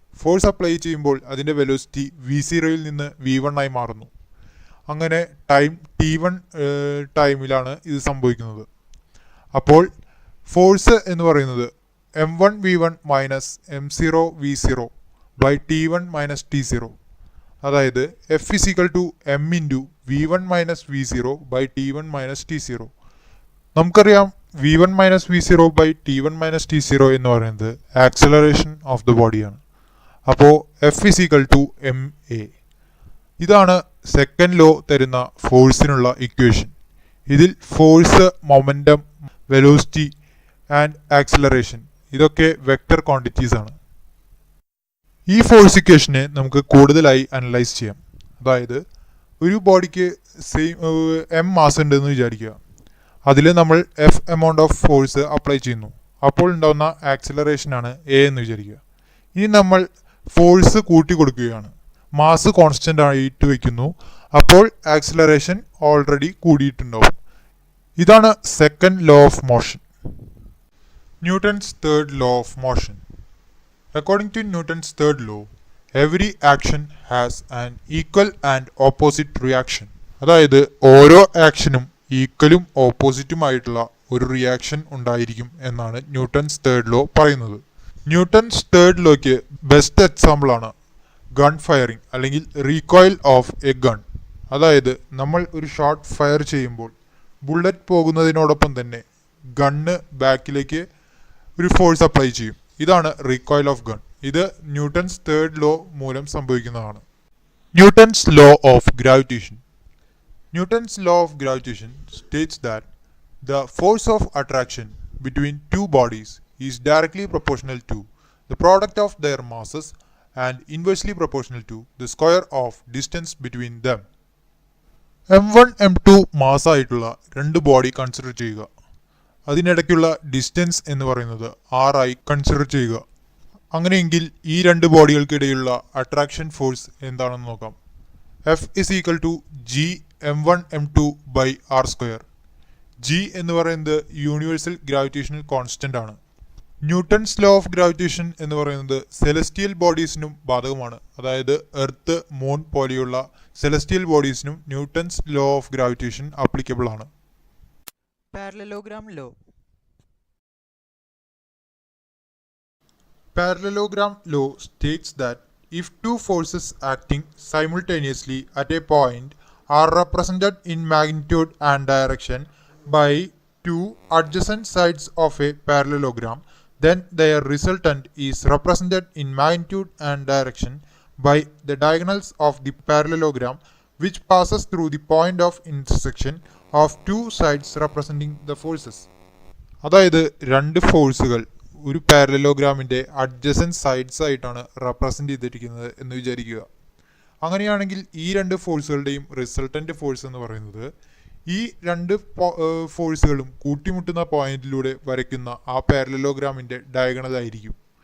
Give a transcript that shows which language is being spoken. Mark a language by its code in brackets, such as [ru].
[ml] Force apply ചെയ്യുമ്പോൾ അതിൻ്റെ velocity v0യിൽ നിന്ന് v1 ആയി മാറുന്നു. അങ്ങനെ ടൈം t1 ടൈമിലാണ് ഇത് സംഭവിക്കുന്നത്. അപ്പോൾ ഫോഴ്സ് എന്ന് പറയുന്നത് m1 v1 minus m0 v0 by t1 minus t0. [en] അതായത് F is equal to m into v1 minus v0 by t1 minus t0. [ml] നമുക്കറിയാം v1 minus v0 by t1 minus t0 എന്ന് പറയുന്നത് ആക്സലറേഷൻ ഓഫ് ദ ബോഡിയാണ്. [en] അപ്പോൾ F is equal to ma. [ml] ഇതാണ് second law തരുന്ന ഫോഴ്സിനുള്ള equation. ഇതിൽ force, momentum, velocity and acceleration ഇതൊക്കെ vector quantities ആണ്. ഈ ഫോഴ്സ് ഇക്വേഷനെ നമുക്ക് കൂടുതലായി അനലൈസ് ചെയ്യാം. അതായത് ഒരു ബോഡിക്ക് എം മാസ് ഉണ്ടെന്ന് വിചാരിക്കുക. അതിൽ നമ്മൾ F amount of force apply ചെയ്യുന്നു. അപ്പോൾ ഉണ്ടാകുന്ന ആക്സിലറേഷനാണ് എ എന്ന് വിചാരിക്കുക. ഇനി നമ്മൾ ഫോഴ്സ് കൂട്ടി കൊടുക്കുകയാണ്. മാസ് കോൺസ്റ്റൻ്റ് ആയിട്ട് വയ്ക്കുന്നു. അപ്പോൾ ആക്സിലറേഷൻ ഓൾറെഡി കൂടിയിട്ടുണ്ടാവും. ഇതാണ് second law of motion. Newton's third law of motion. [en] According to Newton's third law, every action has an equal and opposite reaction. [ml] അതായത് ഓരോ ആക്ഷനും ഈക്വലും ഓപ്പോസിറ്റുമായിട്ടുള്ള ഒരു റിയാക്ഷൻ ഉണ്ടായിരിക്കും എന്നാണ് ന്യൂട്ടൺസ് തേർഡ് ലോ പറയുന്നത്. ന്യൂട്ടൺസ് തേർഡ് ലോയ്ക്ക് ബെസ്റ്റ് എക്സാമ്പിളാണ് gun firing അല്ലെങ്കിൽ recoil of A gun. അതായത് നമ്മൾ ഒരു ഷോട്ട് ഫയർ ചെയ്യുമ്പോൾ ബുള്ളറ്റ് പോകുന്നതിനോടൊപ്പം തന്നെ ഗണ്ണ് ബാക്കിലേക്ക് ഒരു ഫോഴ്സ് അപ്ലൈ ചെയ്യും. ഇതാണ് റീകോയിൽ ഓഫ് ഗൺ. ഇത് ന്യൂട്ടൺസ് തേർഡ് ലോ മൂലം സംഭവിക്കുന്നതാണ്. [en] Newton's law of gravitation. Newton's law of gravitation states that the force of attraction between two bodies is directly proportional to the product of their masses and inversely proportional to the square of distance between them. [ml] m1 m2 മാസായിട്ടുള്ള രണ്ട് body consider ചെയ്യുക. അതിനിടയ്ക്കുള്ള distance എന്ന് പറയുന്നത് r ആയി consider ചെയ്യുക. അങ്ങനെയെങ്കിൽ ഈ രണ്ട് ബോഡികൾക്കിടയിലുള്ള attraction force എന്താണെന്ന് നോക്കാം. [en] F is equal to g m1 m2 by r square. [ml] g എന്ന് പറയുന്നത് യൂണിവേഴ്സൽ ഗ്രാവിറ്റേഷണൽ കോൺസ്റ്റൻ്റ് ആണ്. ന്യൂട്ടൺസ് ലോ ഓഫ് ഗ്രാവിറ്റേഷൻ എന്ന് പറയുന്നത് സെലസ്റ്റിയൽ ബോഡീസിനും ബാധകമാണ്. അതായത് എർത്ത്, മൂൺ പോലെയുള്ള celestial ബോഡീസിനും Newton's law of gravitation applicable ആണ്. [en] Parallelogram law. Parallelogram law states that if two forces acting simultaneously at a point are represented in magnitude and direction by two adjacent sides of a parallelogram, then their resultant is represented in magnitude and direction by the diagonals of the parallelogram, which passes through the point of intersection of two sides representing the forces. [ml] അതായത് രണ്ട് ഫോഴ്സുകൾ ഒരു പാരലലോഗ്രാമിൻ്റെ adjacent sides ആയിട്ടാണ് represent ചെയ്തിരിക്കുന്നത് എന്ന് വിചാരിക്കുക. അങ്ങനെയാണെങ്കിൽ ഈ രണ്ട് ഫോഴ്സുകളുടെയും റിസൾട്ടൻ്റ് ഫോഴ്സ് എന്ന് പറയുന്നത് ഈ രണ്ട് ഫോഴ്സുകളും കൂട്ടിമുട്ടുന്ന പോയിന്റിലൂടെ വരയ്ക്കുന്ന ആ പാരലലോഗ്രാമിൻ്റെ ഡയഗണൽ ആയിരിക്കും.